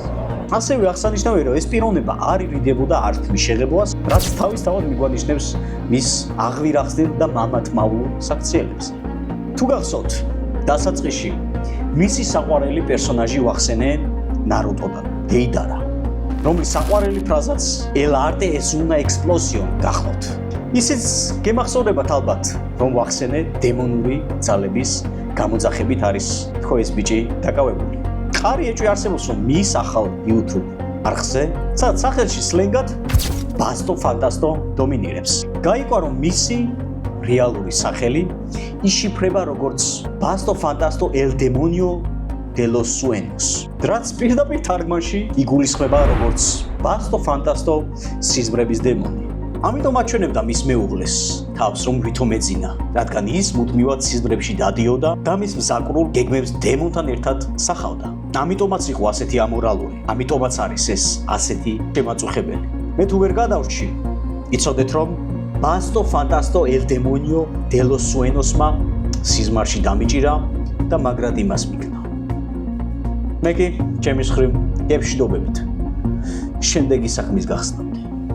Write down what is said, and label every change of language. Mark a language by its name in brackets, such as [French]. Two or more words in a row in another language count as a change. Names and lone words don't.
[Georgian] ასევე აღსანიშნავია, რომ ეს პიროვნება არ ირიდებოდა არც მის შეღებვას, რაც თავისთავად მიგვანიშნებს მის აღვირახსნილ და მამათმავლურ საქციელებს. თუ გახსოვთ, დასაწყისში მისი საყვარელი პერსონაჟი ვახსენე ნარუტოდან, დეიდარა, რომლის საყვარელი ფრაზაც [Spanish] El arte es una explosión [Georgian] გახლავთ. ისიც გემახსოვრებათ ალბათ, რომ ვახსენე დემონური ძალების გამოძახებით არის თქო ეს ბიჭი დაკავებული. ყარი ეჭვი არსებობს, რომ მის ახალ YouTube არხზე, სადაც სახელში სლენგად ბასტო ფანტასტო დომინირებს. გაიგო, რომ მისი რეალური სახელი იშიფრება როგორც ბასტო ფანტასტო [Spanish] El demonio de los sueños. [Georgian] რაც პირდაპირ თარგმანში იგულისხმება როგორც ბასტო ფანტასტო სიზმრების დემონი. ამიტომ აჩვენებდა მის მეუღლეს თავს, რომ ვითომ ეძინა, რადგან ის მუდმივად სიზმრებში დადიოდა და მის მზაკრულ გეგმებს დემონთან ერთად სახავდა. ამიტომაც იყო ასეთი ამორალური, ამიტომაც არის ეს ასეთი შემაწუხებელი. მე თუ ვერ გადავრჩი, იცოდეთ რომ ბასტო ფანტასტო [Spanish] El demonio de los sueños- [Georgian] მა სიზმარში დამიჭირა და მაგრად იმას მიქნა. მე კი ჩემი მხრივ გებშდობებით შემდეგი საქმის გახსნამდე.